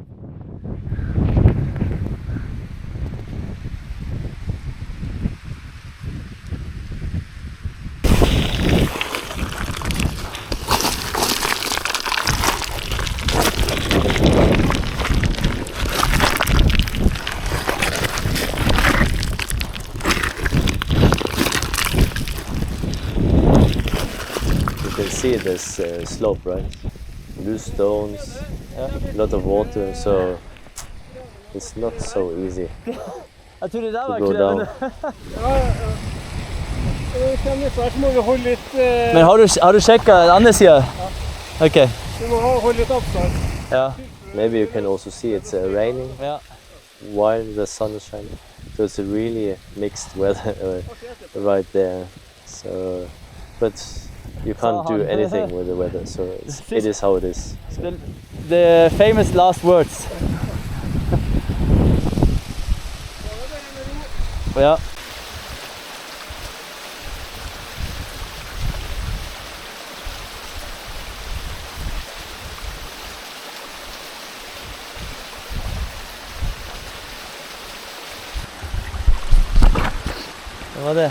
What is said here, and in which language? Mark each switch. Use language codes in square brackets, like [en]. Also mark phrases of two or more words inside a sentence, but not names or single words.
[en] You can see this slope, right? Loose stones, a lot of water, so it's not so easy [no] Jeg tror det der [en] to [no] var [en] go down. [no] Det kan nesten være så må vi holde litt Men har du sjekket den andre siden? Ok. Vi må holde litt avstand. Ja. [en] Maybe you can also see it's raining [no] Ja. [en] while the sun is shining, so it's a really mixed weather right there. So, but you can't do anything with the weather, so it is how it is. So. The famous last words. [no] Ja. Det var det.